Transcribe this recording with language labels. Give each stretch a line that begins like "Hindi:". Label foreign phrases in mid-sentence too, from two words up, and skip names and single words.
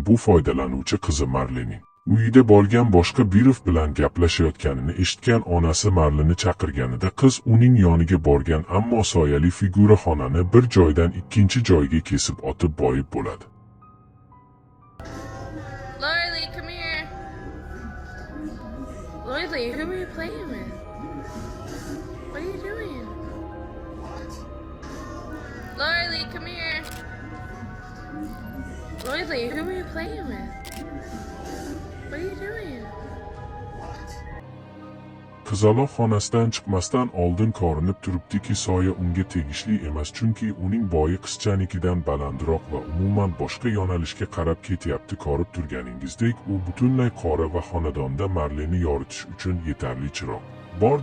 Uzbek: Bu foydalanuvchi qizi Marlening uyida bo'lgan boshqa birov bilan gaplashayotganini eshitgan onasi Marlini chaqirganida qiz uning yoniga borgan, ammo soyali figura xonani bir joydan ikkinchi joyga kesib otib boyib bo'ladi.
English: Loyally, who are you playing with? What are you doing? Loyally, come here. Loyally, who are you playing with? What are you doing?
Uzbek: Qizaloq xonasidan chiqmasdan oldin ko'rinib turibdiki, soya unga tegishli emas, chunki uning bo'yi qizchanikidan balandroq va umuman boshqa yo'nalishga qarab ketyapti. Ko'rib turganingizdek, u butunlay qora va xonadonda Marleni yoritish uchun yetarli chiroq bor.